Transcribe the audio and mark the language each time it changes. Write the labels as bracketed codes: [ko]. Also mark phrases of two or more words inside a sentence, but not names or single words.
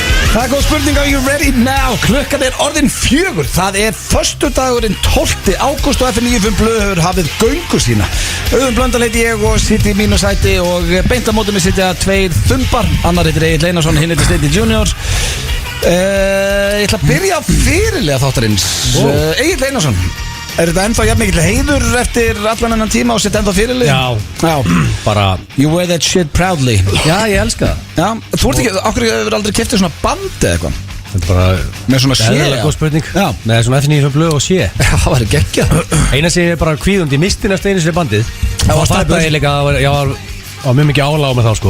[is] Það góð spurning, [en] are you ready now? [is] Klukkan orðin 4. Það föstudagurinn 12. ágúst og F95 Blöður hafið göngu sína. Auðun Blöndal heiti ég og sitt í mínu sæti og beint á móti mig sitja 2 þumbar. Annar heitir Egill Einarsson, hinn heitir Steindi Juniors. Ég ætla að byrja á fyrirlega þáttarins. Egill Einarsson, þetta ennþá jafn mikill heiður eftir allan ennan tíma og sitt ennþá fyrirlega? Já, bara [en] You wear that shit proudly. [is] Já, ég elska það. Já, þú ert ekki, okkur hefur aldrei keyptið svona bandi eða eitthvað? Þetta er bara Með svona sé, eðlilega góð spurning. Já. Með svona F95 Blöð og sé. Já, það var geggjað. Eina sem ég er bara kvíðundi, ég misti næstu einu sinni bandið. Það var Og stæpur. ég líka, ég var mjög mikið álag með þá sko.